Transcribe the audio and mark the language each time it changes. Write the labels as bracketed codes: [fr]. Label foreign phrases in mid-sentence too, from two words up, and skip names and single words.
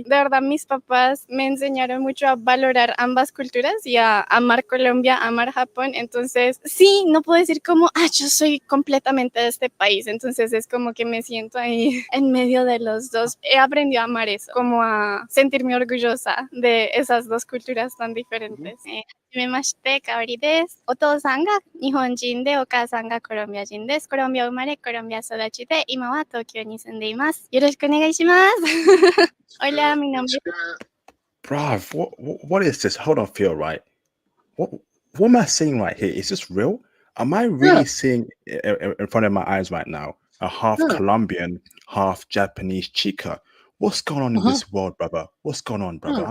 [es] De verdad, mis papás me enseñaron mucho a valorar ambas culturas y a amar Colombia, amar Japón. Entonces, sí, no puedo decir como, yo soy completamente de este país. Entonces, es como que me siento ahí en medio de los dos. He aprendido a amar eso, como a sentirme orgullosa de esas dos culturas tan diferentes. [ja] はじめまして、かおりです。お父さんが日本人で、お母さんがコロンビア人です。コロンビア生まれ、コロンビア育ちで、今は東京に住んでいます。よろしくお願いします。 [es] Hola, mi nombre [en] Bruv, what is this? Hold on, Theo, right? What am I seeing right here? Is this real? Am I really seeing in front of my eyes right now a half Colombian, half Japanese chica? What's going on in this world, brother? What's going on, brother?